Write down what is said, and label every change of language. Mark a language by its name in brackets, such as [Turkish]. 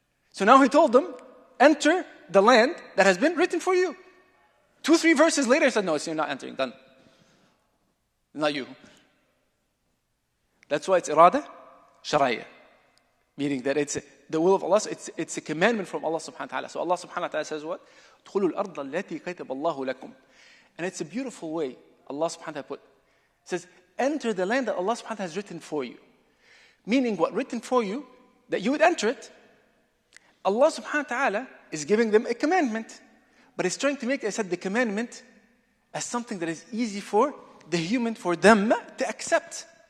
[English] So now He told them, enter the land that has been written for you. 2-3 verses later, He said, no, you're not entering, done. Not you. That's why it's irada shar'iyya, meaning that it's the will of Allah. It's a commandment from Allah subhanahu wa ta'ala. So Allah subhanahu wa ta'ala says what? [Arabic] ادخلوا الأرض التي كتب الله لكم. [English] And it's a beautiful way Allah subhanahu wa ta'ala put. It says, enter the land that Allah subhanahu wa ta'ala has written for you. Meaning what? Written for you, that you would enter it. Allah subhanahu wa ta'ala is giving them a commandment. But He's trying to make, I said, the commandment as something that is easy for the human, for them to accept.